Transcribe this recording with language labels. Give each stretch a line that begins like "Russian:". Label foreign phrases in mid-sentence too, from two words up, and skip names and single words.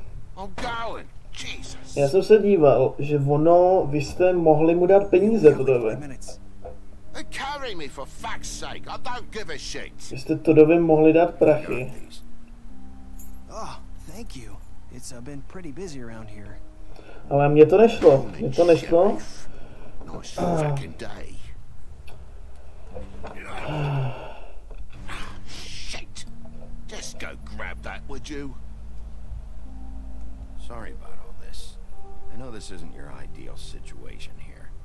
Czech: Já jsem se díval, že vy jste mohli mu dát peníze Todovi. Vy jste Todovi mohli dát prachy. Ale mně to nešlo,
English: Just go grab that, would you? Sorry about all this. I know this isn't your ideal situation here.